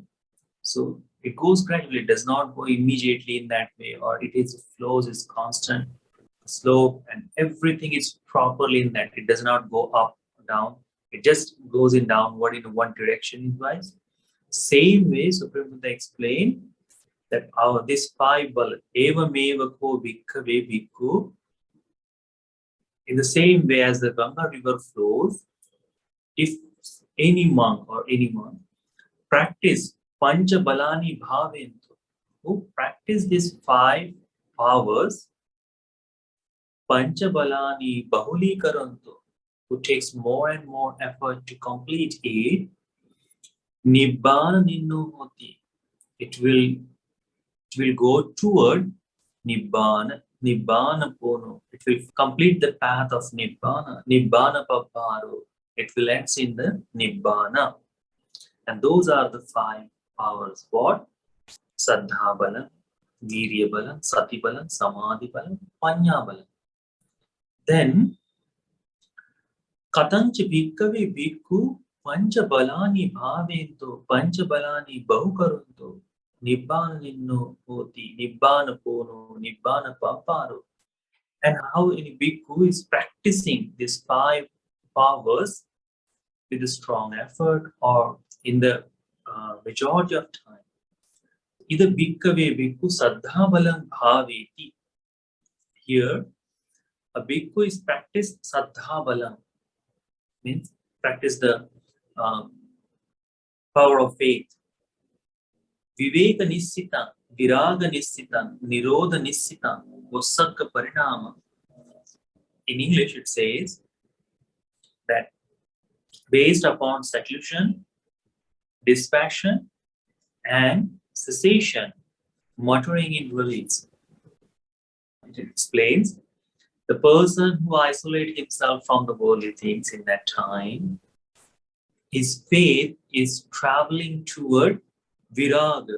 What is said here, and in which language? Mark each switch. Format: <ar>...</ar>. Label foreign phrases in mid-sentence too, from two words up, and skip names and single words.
<en>So it goes gradually, it does not go immediately in that way, or it is flows is constant, slope, and everything is properly in that. It does not go up, down. It just goes in downward in one direction wise. Same way, Supreme Buddha explained that this five bal,</en> <pi>eva meva ko bhikkhave bhikkhu,</pi> <en>in the same way as the Ganga river flows, if any monk or any monk practice</en> <pi>pancha balani bhaventu,</pi> <en>who practice these five powers,</en> <pi>pancha balani bahuli karantu,</pi> <en>who takes more and more effort to complete it,</en> <pi>nibbana ninnu hoti,</pi> <en>it will go toward nibbana,</en> <pi>nibbana pono,</pi> <en>it will complete the path of nibbana,</en> <pi>nibbana papparo,</pi> <en>it will end in the nibbana. And those are the five powers. What?</en> <pi>Saddha balam, virya balam, sati balam, samadhi balam, panya balam. Then, katancha bhikkave bhikkhu pancha balani bhavento, pancha balani bahukarunto, nibbana ninno hoti, nibbana pono, nibbana papparo.</pi> <en>And how any bhikkhu is practicing these five powers with a strong effort or in the majority of time.</en> <pi>Either bhikkave bhikkhu saddha balam bhaveti.</pi> <en>Here, a bhikkhu is practice</en> <pi>saddha balam,</pi> <en>means practice the power of faith.</en> <pi>Viveka nissitam, viraga nissitam, nirodha nissitam, vosakka parinama.</pi> <en>In English, it says that based upon seclusion, dispassion, and cessation, muttering in release. It explains the person who isolates himself from the worldly things in that time, his faith is traveling toward viraga.</en>